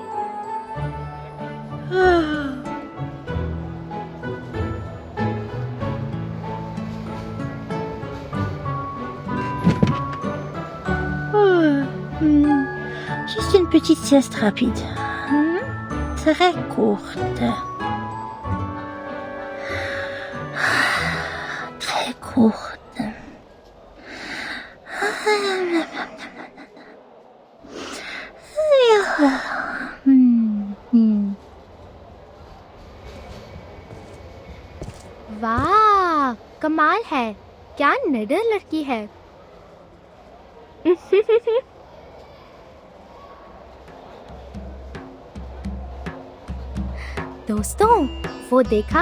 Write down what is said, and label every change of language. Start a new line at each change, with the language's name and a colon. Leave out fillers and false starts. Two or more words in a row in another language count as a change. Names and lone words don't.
French: Juste une petite sieste rapide. Très courte. Très courte.
Hindi: वाह, कमाल है। क्या निडर लड़की है। दोस्तों, वो देखा?